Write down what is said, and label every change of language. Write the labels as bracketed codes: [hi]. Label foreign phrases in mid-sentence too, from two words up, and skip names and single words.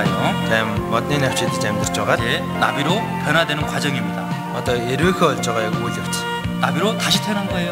[mn] За модны навч идэж амьдарч байгаа. [ko] 이제 나비로 변화되는 과정입니다. [mn] Одоо ерөөхөө олж байгаа яг үйл явц. [ko] 나비로 다시 태어난 거예요.